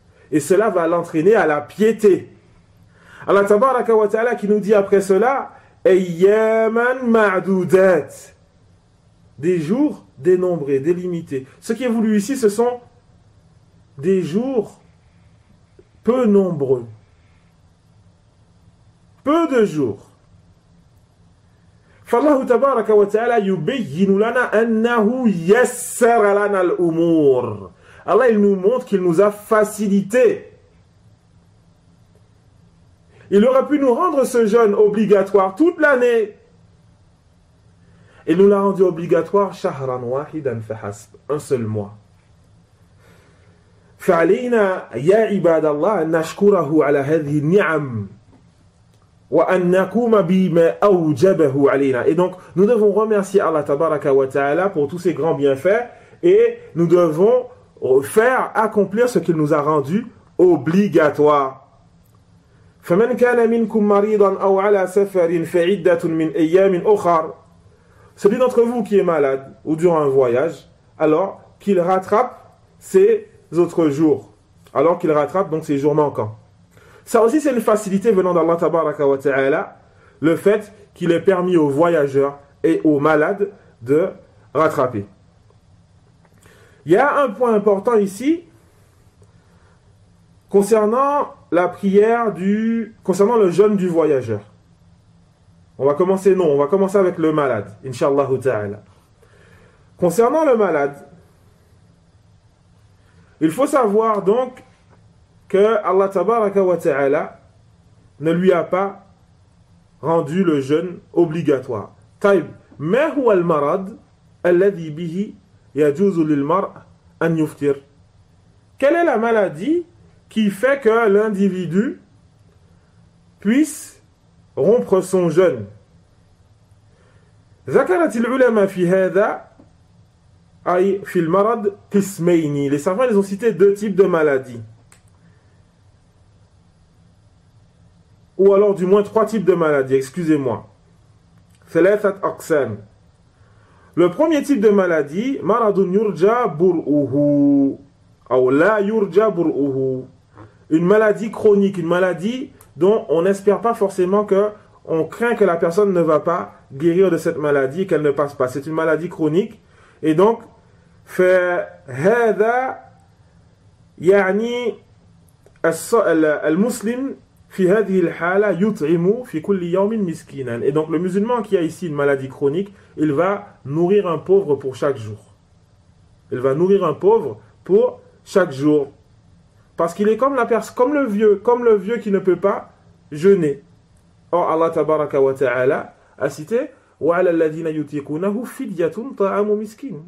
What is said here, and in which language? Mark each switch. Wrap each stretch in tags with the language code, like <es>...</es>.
<fr>Et cela va l'entraîner à la piété. Allah tabaraka wa ta'ala qui nous dit après cela: ayyaman ma'dudat, des jours dénombrés, délimités. Ce qui est voulu ici, ce sont des jours peu nombreux, peu de jours.</fr> <ar>فالله تبارك وتعالى يبين لنا أنه يسر لنا الأمور.</ar> <fr>Allah, il nous montre qu'il nous a facilité. Il aurait pu nous rendre ce jeûne obligatoire toute l'année. Il nous l'a rendu obligatoire shahran wahidan fahasb, un seul mois.</fr> <ar>فعلينا يا عباد الله أن نشكره على هذه النعم وأن نقوم بما أوجبه علينا.</ar> <fr>Et donc nous devons remercier Allah tabaraka wa ta'ala pour tous ces grands bienfaits, et nous devons faire accomplir ce qu'il nous a rendu obligatoire.</fr> <ar>فمن كان منكم مريضا أو على سفر فعدة من أيام أخر.</ar> <fr>Celui d'entre vous qui est malade ou durant un voyage, alors qu'il rattrape ses autres jours, alors qu'il rattrape donc ses jours manquants. Ça aussi, c'est une facilité venant d'Allah tabaraka wa ta'ala, le fait qu'il ait permis aux voyageurs et aux malades de rattraper. Il y a un point important ici concernant la prière concernant le jeûne du voyageur. On va commencer avec le malade, Inch'Allah ta'ala. Concernant le malade, il faut savoir donc que Allah tabaraka wa ta'ala ne lui a pas rendu le jeûne obligatoire.</fr> <ar>Taïb, ma huwa al-marad alladhi bihi yajuzu lil mar' an yuftir.</ar> <fr>Quelle est la maladie qui fait que l'individu puisse rompre son jeûne?</fr> <ar>ذكرت العلماء في هذا أي في المرض قسمين.</ar> <fr>Les savants, ils ont cité deux types de maladies, ou alors du moins trois types de maladies, excusez-moi.</fr> <ar>ثلاثة أقسام. Le premier type de maladie, مرض يرجى برؤه أو لا يرجى برؤه.</ar> <fr>Une maladie chronique, une maladie dont on n'espère pas forcément on craint que la personne ne va pas guérir de cette maladie, qu'elle ne passe pas. C'est une maladie chronique. Et donc, فهذا</fr> <ar>يعني المسلم في هذه الحالة يطعم في كل يوم مسكينا.</ar> <fr>Et donc le musulman qui a ici une maladie chronique, il va nourrir un pauvre pour chaque jour. Il va nourrir un pauvre pour chaque jour. Parce qu'il est comme le vieux qui ne peut pas jeûner. Or Allah tabaraka wa ta'ala a cité وَعَلَى الَّذِينَ يُطِيقُونَهُ فِدْيَةٌ طَعَامُ مِسْكِينٍ.</fr>